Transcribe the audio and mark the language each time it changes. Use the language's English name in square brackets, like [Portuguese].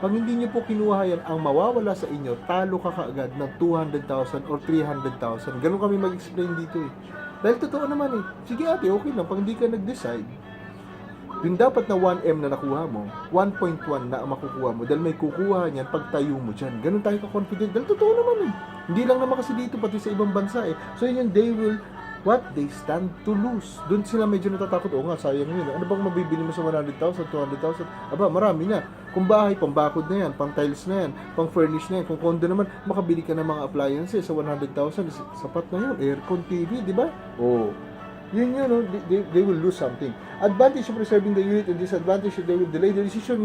[Filipino] Pag hindi niyo po kinuha yan, ang mawawala sa inyo, talo ka kaagad ng 200,000 or 300,000. Ganun kami mag-explain dito eh. Dahil totoo naman eh. Sige ate, okay lang. Pag hindi ka nag-decide, yung dapat na 1M na nakuha mo, 1.1 na ang makukuha mo dahil may kukuha niyan pag tayo mo dyan. Ganun tayo ka-confident. Dahil totoo naman eh. Hindi lang naman kasi dito, pati sa ibang bansa eh. [English] So yun, they will they stand to lose. [Filipino] Doon sila medyo natatakot. Oo nga, sayang yun. Ano bang mabibili mo sa 100,000, 200,000? Aba, marami na. Kung bahay, pang-bakod na yan, pang-tiles na yan, pang-furnish na yan. Kung condo naman, makabili ka ng mga appliances sa 100,000. Sapat na yun. Aircon, TV, di ba? Oo. Yun yun, no? [English] They will lose something. Advantage of preserving the unit and disadvantage they will delay the decision.